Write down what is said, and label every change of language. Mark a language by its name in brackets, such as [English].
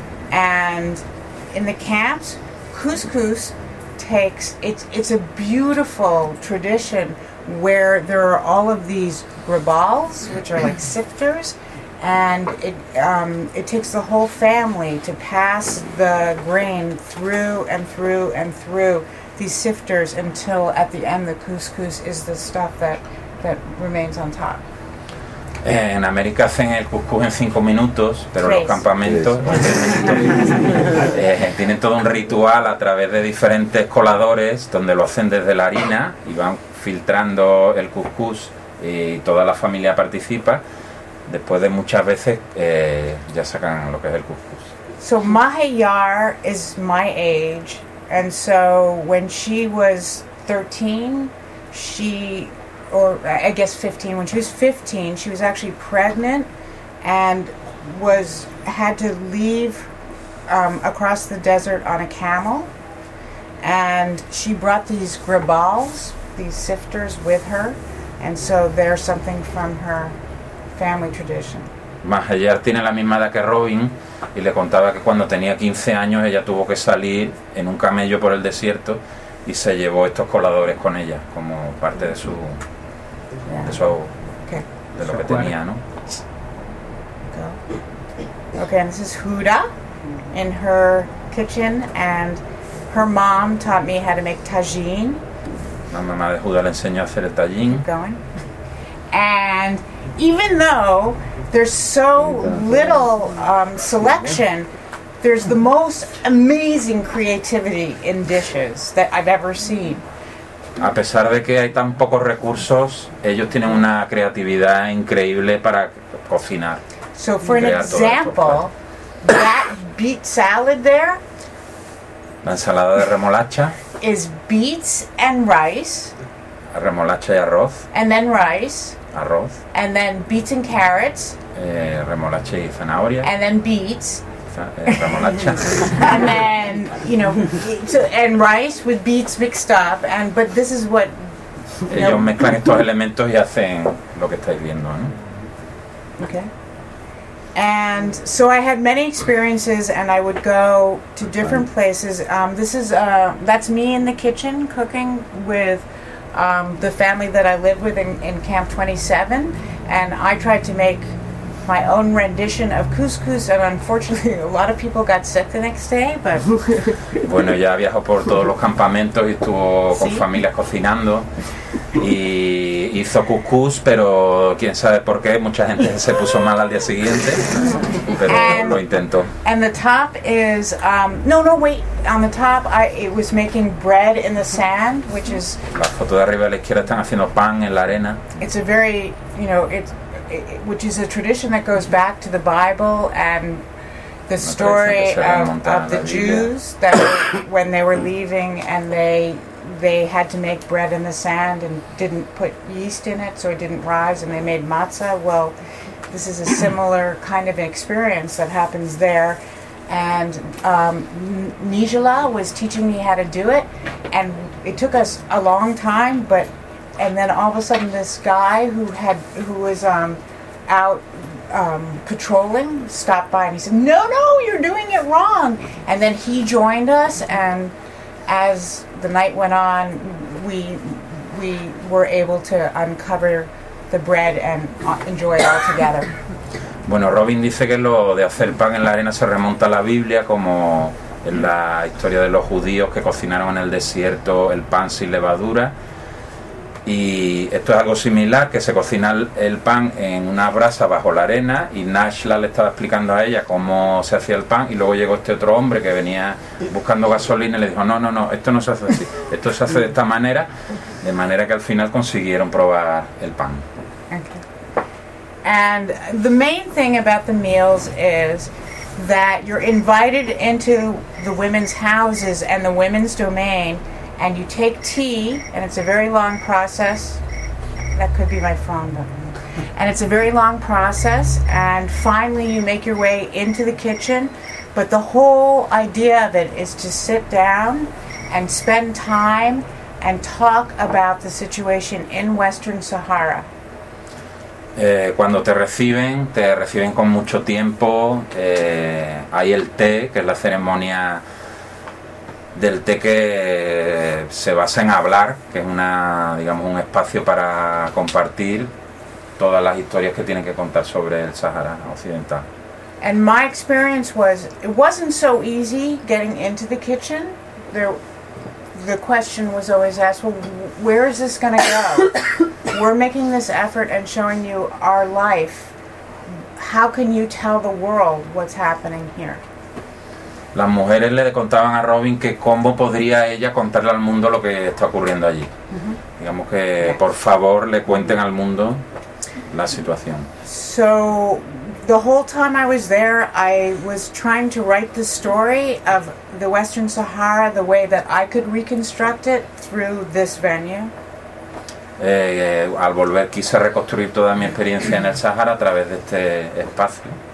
[English] And in the camps, couscous takes, it's a beautiful tradition where there are all of these grabals, which are like sifters, and it takes the whole family to pass the grain through and through and through these sifters until at the end the couscous is the stuff that remains on top. [Spanish] En América hacen el couscous en 5 minutos, pero en los campamentos tienen todo un ritual a través de diferentes coladores donde lo hacen desde la harina y van filtrando el couscous y toda la familia participa. Después de muchas veces ya sacan lo que es el couscous. [English] So Mahayar is my age, and so when she was 13, she... or I guess 15, when she was 15, she was actually pregnant and had to leave across the desert on a camel. And she brought these grabals, these sifters, with her. And so they're something from her family tradition. [Spanish] Mahayar tiene la misma edad que Robin, y le contaba que cuando tenía 15 años ella tuvo que salir en un camello por el desierto y se llevó estos coladores con ella como parte de su... [English] Okay, and this is Huda in her kitchen, and her mom taught me how to make tagine. [Spanish] La mamá de Huda le enseñó a hacer el tagine. [English] Keep going. And even though there's so little selection, there's the most amazing creativity in dishes that I've ever seen. [Spanish] A pesar de que hay tan pocos recursos, ellos tienen una creatividad increíble para cocinar. [English] So for an example, that beet salad there. [Spanish] La ensalada de remolacha. [English] Is beets and rice. [Spanish] Remolacha y arroz. [English] And then rice. [Spanish] Arroz. [English] And then beets and carrots. [Spanish] Remolacha y zanahoria. [English] And then beets. [Spanish] Remolacha. [English] And then, you know, and rice with beets mixed up. And but this is what. [Spanish] Ellos mezclan estos elementos y hacen lo que estáis viendo, ¿no? [English] Okay. And so I had many experiences, and I would go to different places. This is that's me in the kitchen cooking with. The family that I live with in Camp 27, and I tried to make my own rendition of couscous, and unfortunately a lot of people got sick the next day, but... [Spanish] Bueno, ya viajó por todos los campamentos y estuvo con familias cocinando, y hizo couscous, pero quién sabe por qué, mucha gente se puso mal al día siguiente, pero lo intentó. [English] And the top is... on the top it was making bread in the sand, which is... [Spanish] La foto de arriba a la izquierda están haciendo pan en la arena. [English] It's a very, you know, it's... which is a tradition that goes back to the Bible and the story of the Jews that when they were leaving and they had to make bread in the sand and didn't put yeast in it so it didn't rise and they made matzah. Well, this is a similar kind of experience that happens there. And Nijala was teaching me how to do it, and it took us a long time, but... And then all of a sudden this guy who was out patrolling stopped by and he said, no, you're doing it wrong. And then he joined us, and as the night went on, we were able to uncover the bread and enjoy it all together. [Spanish] Bueno, Robin dice que lo de hacer pan en la arena se remonta a la Biblia, como en la historia de los judíos que cocinaron en el desierto el pan sin levadura. Y esto es algo similar, que se cocina el pan en una brasa bajo la arena, y Nashla le estaba explicando a ella cómo se hacía el pan, y luego llegó este otro hombre que venía buscando gasolina y le dijo, no, esto no se hace así, esto se hace de esta manera, de manera que al final consiguieron probar el pan. [English] Okay. And the main thing about the meals is that you're invited into the women's houses and the women's domain. And you take tea, and it's a very long process. That could be my phone, though. And it's a very long process, and finally you make your way into the kitchen. But the whole idea of it is to sit down and spend time and talk about the situation in Western Sahara. [Spanish] Cuando te reciben con mucho tiempo. Hay el té, que es la ceremonia del té, que se basa en hablar, que es una, digamos, un espacio para compartir todas las historias que tienen que contar sobre el Sahara Occidental. [English] And my experience was, it wasn't so easy getting into the kitchen. The question was always asked, well, where is this going to go? We're making this effort and showing you our life. How can you tell the world what's happening here? [Spanish] Las mujeres le contaban a Robin que cómo podría ella contarle al mundo lo que está ocurriendo allí. Uh-huh. Digamos que, por favor, le cuenten al mundo la situación. [English] So, the whole time I was there, I was trying to write the story of the Western Sahara the way that I could reconstruct it through this venue. [Spanish] Al volver, quise reconstruir toda mi experiencia en el Sahara a través de este espacio.